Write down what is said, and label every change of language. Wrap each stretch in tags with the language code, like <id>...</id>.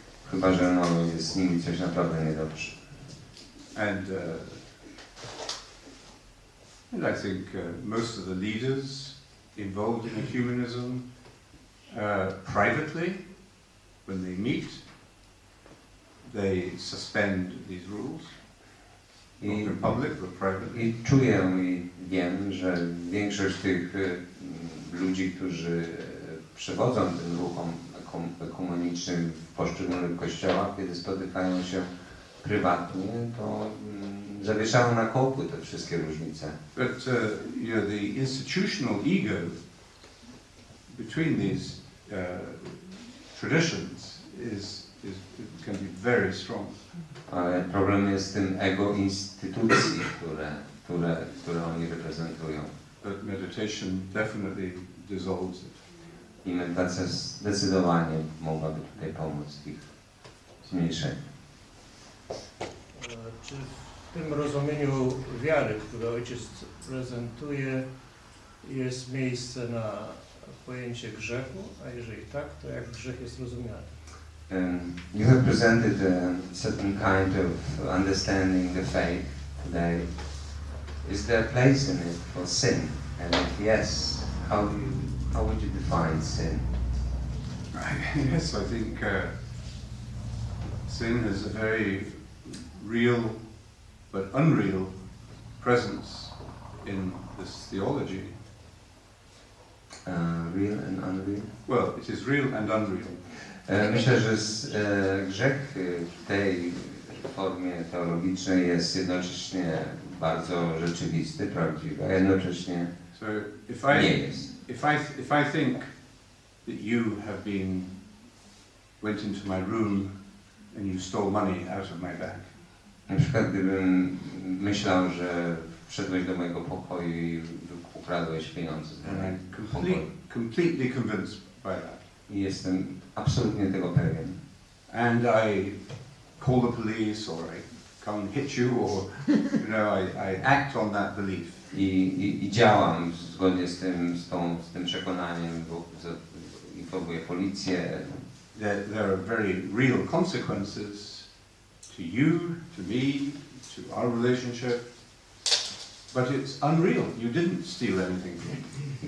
<pl>Chyba że no, jest z nimi coś naprawdę niedobrze.</pl> <en>And I think most of the leaders involved in ecumenism, privately, when they meet, they suspend these rules. Not in public, but privately.</en> <pl>I czuję i wiem, że większość tych ludzi, którzy przewodzą tym ruchom ekumenicznym w poszczególnych kościołach, kiedy spotykają się prywatnie, to zawieszają na kołku te wszystkie różnice.</pl> <en>But the institutional ego between these traditions can be very strong.</en> <pl>Ale problem jest z tym ego instytucji, które oni reprezentują.</pl> <en>But meditation definitely dissolves it.</en> <pl>I medytacja zdecydowanie mogłaby tutaj pomóc w ich zmniejszeniu. Czy w tym rozumieniu wiary, które ojciec prezentuje, jest miejsce na pojęcie grzechu? A jeżeli tak, to jak grzech jest rozumiany?</pl> <en>You have presented a certain kind of understanding the faith today. Is there a place in it for sin? And if yes, how would you define sin? Yes, I think sin is a very real but unreal presence in this theology. Real and unreal? Well, it is real and unreal.</en> <pl>Myślę, że grzech w tej formie teologicznej jest jednocześnie bardzo rzeczywisty, prawdziwy, a jednocześnie</pl> <en>So</en> <pl>nie jest.</pl> <en>if I think that you have went into my room and you stole money out of my bag.</en> <pl>Na przykład gdybym myślał, że wszedłeś do mojego pokoju i ukradłeś pieniądze z mojego pokoju.</pl> <en>Completely convinced by that.</en> <pl>I jestem absolutnie tego pewien.</pl> <en>And I call the police, or I come and hit you, or I act on that belief.</en> <pl>I działam zgodnie z tym przekonaniem, bo informuję policję.</pl> <en>There are very real consequences to you, to me, to our relationship. But it's unreal. You didn't steal anything from me.</en>